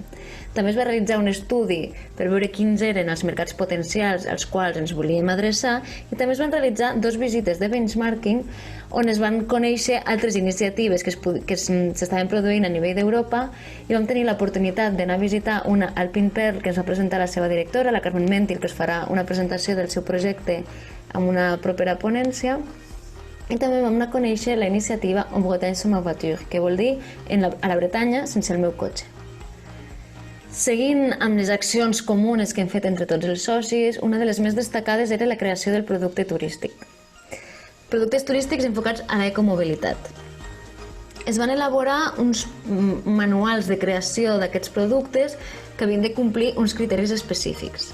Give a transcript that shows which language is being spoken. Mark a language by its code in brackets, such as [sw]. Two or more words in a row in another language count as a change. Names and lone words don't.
[ca] També es va realitzar un estudi per veure quins eren els mercats potencials als quals ens volíem adreçar i també es van realitzar 2 visites de benchmarking on es van conèixer altres iniciatives que s'estaven produint a nivell d'Europa i vam tenir l'oportunitat d'anar a visitar una Alpine Pearl que ens va presentar la seva directora, la Carmen Mentil, que us farà una presentació del seu projecte amb una propera ponència, i també vam anar a conèixer la iniciativa En Bretagne sans ma voiture, que vol dir a la Bretanya sense el meu cotxe. Seguint amb les accions comunes que hem fet entre tots els socis, una de les més destacades era la creació del producte turístic. Productes turístics enfocats a l'ecomobilitat. Es van elaborar uns manuals de creació d'aquests productes que havien de complir uns criteris específics.